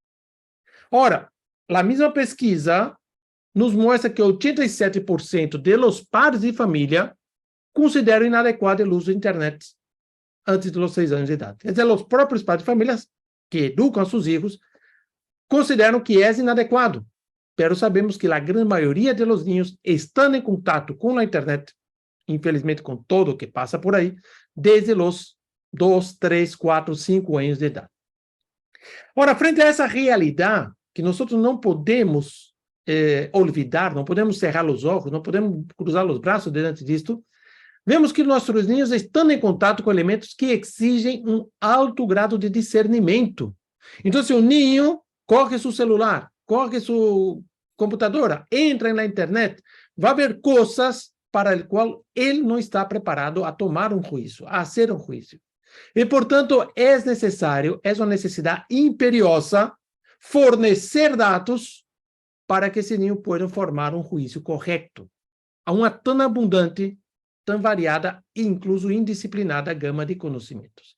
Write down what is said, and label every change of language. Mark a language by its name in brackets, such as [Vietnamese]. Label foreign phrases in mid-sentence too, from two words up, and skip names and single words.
[Portuguese] Ora, a mesma pesquisa nos mostra que 87% [Spanish] de los padres [Portuguese] de família consideram inadequado o uso da internet antes dos 6 anos de idade. Quer dizer, os próprios padres de família que educam a seus filhos consideram que é inadequado, pero sabemos que a grande maioria [Spanish] de los niños [Portuguese] estão em contato com a internet, infelizmente com todo o que passa por aí, desde os 2, 3, 4, 5 anos de idade. Ora, frente a essa realidade, que nós não podemos olvidar, não podemos cerrar os olhos, não podemos cruzar os braços diante disto, vemos que nossos niños estão em contato com elementos que exigem alto grado de discernimento. Então, se o niño coge seu celular, coge sua computadora, entra na internet, vai ver coisas para as quais ele não está preparado a tomar juízo, a hacer juízo. E, portanto, é necessário, é uma necessidade imperiosa fornecer dados para que esse niño possa formar juízo correto a uma tão abundante, tão variada e incluso indisciplinada gama de conhecimentos.